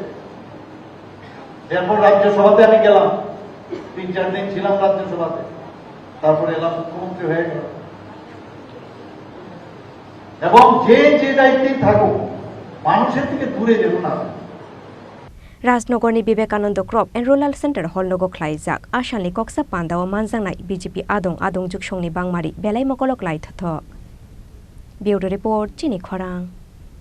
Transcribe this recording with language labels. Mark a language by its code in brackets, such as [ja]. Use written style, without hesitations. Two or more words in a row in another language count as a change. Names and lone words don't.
[bn] এরপর রাজ্যসভাতে আমি গেলাম, 3-4 দিন ছিলাম রাজ্যসভাতে, তারপরে এলাম মুখ্যমন্ত্রী হয়ে গেল। এবং যে যে দায়িত্বে থাকুক মানুষের থেকে দূরে যেন না। [trp] Rajnagarni Kebengnai Crop and Rural Center Holnogo Klaijak Ashanli Koksa Panda o Manjangnai BJP Adong Juksongni Bangmari Belai Mokolok Lai Thothok. Bureau Report Chini Khorang.